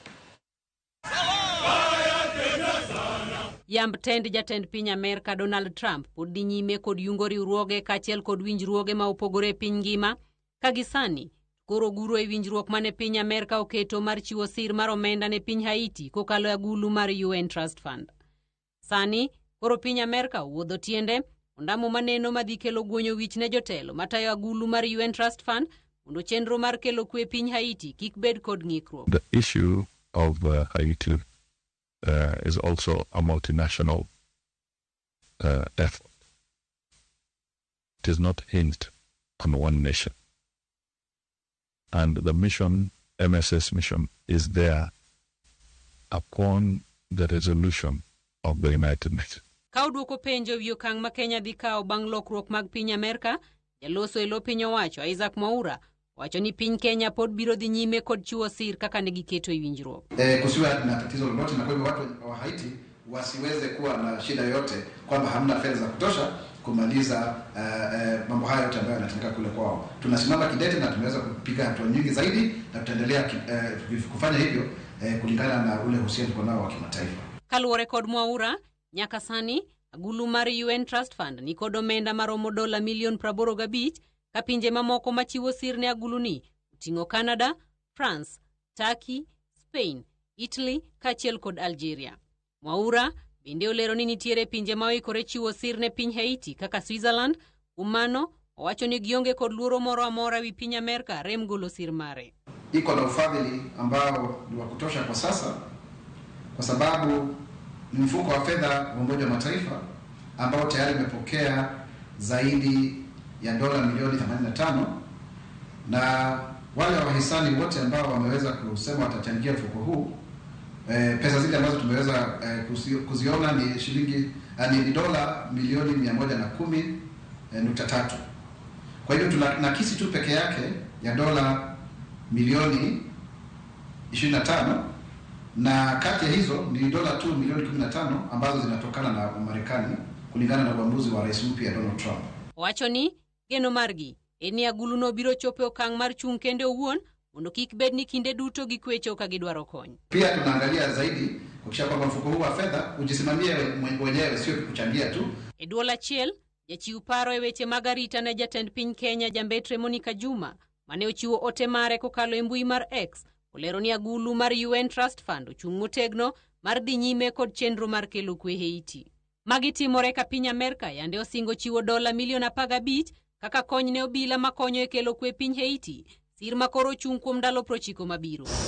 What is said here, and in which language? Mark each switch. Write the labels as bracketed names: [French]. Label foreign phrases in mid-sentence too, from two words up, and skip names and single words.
[Luo (Kenya and Tanzania)] Yamb tend jatend piny Amerika Donald Trump pod dhi nyime kod yungo riwruoge kaachiel kod winjruoge ma opogore e piny ngima ka gisani koro guro e winjruok mane piny Amerika oketo mar chiwo sir mar omenda ne piny Haiti kokalo e agulu mar UN Trust Fund. Sani koro piny Amerika wuodho tiende ondamo maneno madhi kelo guonyo wich ne jotelo matayo agulu mar UN Trust Fund mondo chenro mar kelo kwe piny Haiti kik bed kod ng'ikruok. [English] The issue of Haiti is also a multinational effort. It is not hinged on one nation. And the mission, MSS mission, is there upon the resolution of the United Nations. [Luo (Kenya and Tanzania)] Ka oduoko penjo wi okang' ma Kenya dhi kawo bang' lokruok mag piny Amerika, jaloso e lo piny owacho Isaac Mwaura wacho ni piny Kenya pod biro dhi nyime kod chiwo sir kaka ne giketo e winjruok. [Swahili] Kusiwe na tatizo lolote, na kwa hivyo watu wa Haiti wasiweze kuwa na shida yote kwamba hamna fedha za kutosha kumaliza mambo hayo yote ambayo yanatendeka kule kwao. Tunasimama kidete na tumeweza kupiga hatua nyingi zaidi na tutaendelea kufanya hivyo kulingana na ule uhusiano tuko nao wa kimataifa. [Luo (Kenya and Tanzania)] Kaluwore kod Mwaura, nyaka sani agulu mar UN Trust Fund ni kod omenda maromo dola milion 85 ka pinje mamoko machiwo sir ne agulu ni uting'o Canada, France, Turkey, Spain, Italy kaachiel kod Algeria. Mwaura bende olero ni nitiere pinje ma oikore chiwo sir ne piny Haiti kaka Switzerland. Umano owacho ni gionge kod luoro moro amora wi piny Amerika rem golo sir mare. [Swahili] Iko na ufadhili ambao ni wa kutosha kwa sasa, kwa sababu ni mfuko wa fedha wa Umoja wa Mataifa ambao tayari umepokea zaidi ya dola milioni 85, na wale wahisani wote ambao wameweza kusema watachangia mfuko huu, pesa zile ambazo tumeweza kuziona ni shilingi ni dola milioni 110.3. Kwa hiyo tunakisi tu peke yake ya dola milioni 25, na kati ya hizo ni dola tu milioni 15 ambazo zinatokana na Marekani kulingana na uamuzi wa rais mpya Donald Trump. [Luo (Kenya and Tanzania)] Wacho ni geno margi eni agulu no biro chope okang' mar chung kende owuon mondo kik bed ni kinde duto gikwecho ka gidwaro kony. [Swahili] Pia tunaangalia zaidi kuhakikisha kwamba mfuko huu wa fedha ujisimamie wenyewe, sio kuchangia tu. [Luo (Kenya and Tanzania)] E duol achiel, jachiw paro e weche mag arita ne jatend piny Kenya jambetre Monica Juma mane ochiwo ote mare kokalo e mbui mar X olero ni agulu mar UN Trust Fund ochung' motegno mar dhi nyime kod chenro mar kelo kwe Haiti. Magi timore ka piny Amerika yande osingo chiwo dola milion 15 kaka kony ne obila makonyo e kelo kwe piny Haiti, sir makoro chung' kuom ndalo 90 mabiro.